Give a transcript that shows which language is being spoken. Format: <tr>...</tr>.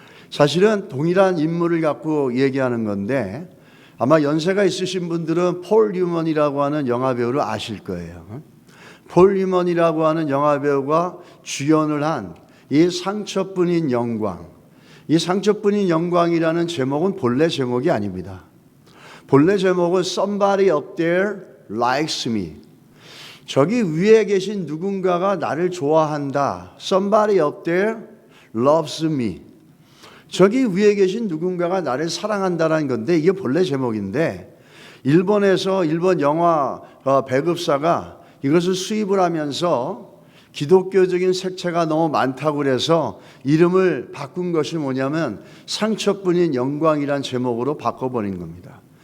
<ko>사실은 동일한 인물을 갖고 얘기하는 건데 아마 연세가 있으신 분들은 폴 뉴먼이라고 하는 영화배우를 아실 거예요. 폴 뉴먼이라고 하는 영화배우가 주연을 한 이 상처뿐인 영광, 이 상처뿐인 영광이라는 제목은 본래 제목이 아닙니다. 본래 제목은</ko> <en>Somebody up there likes me.</en> <ko>저기 위에 계신 누군가가 나를 좋아한다.</ko> <en>Somebody up there loves me.</en> <ko>저기 위에 계신 누군가가 나를 사랑한다라는 건데 이게 본래 제목인데 일본에서 일본 영화 배급사가 이것을 수입을 하면서 기독교적인 색채가 너무 많다고 그래서 이름을 바꾼 것이 뭐냐면 상처뿐인 영광이란 제목으로 바꿔버린 겁니다.</ko>